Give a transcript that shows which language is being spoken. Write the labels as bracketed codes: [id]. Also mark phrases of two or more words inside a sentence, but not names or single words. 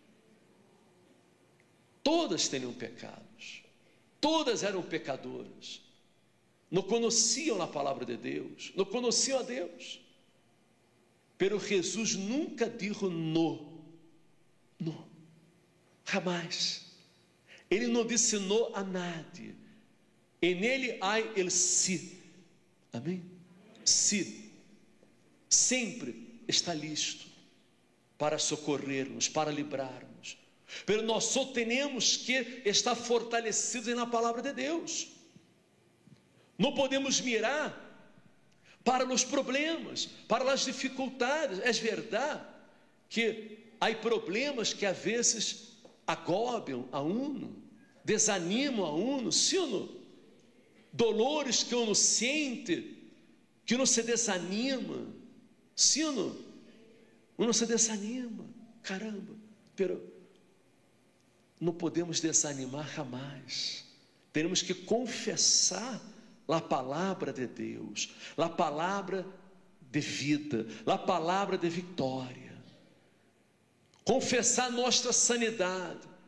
[pt] Todas tinham pecados, todas eram pecadoras, não conheciam a palavra de Deus, não conheciam a Deus. [es] Pero Jesus nunca dijo no, não, jamais. [pt] Ele não disse [es] no a nadie. [pt] Em Ele há el sí, amém? Sí, sempre está listo para socorrer-nos, para livrar-nos. Pero nós só temos que estar fortalecidos na palavra de Deus. Não podemos mirar para os problemas, para as dificuldades. É verdade que há problemas que às vezes agobiam [es] a uno, [pt] desanimam [es] a uno, [pt] sim ou não? Dolores que uno sente, que uno se desanima, sim ou não? [es] Uno se desanima, caramba, pero [pt] não podemos desanimar jamais. Temos que confessar a palavra de Deus, a palavra de vida, a palavra de vitória, confessar nossa sanidade.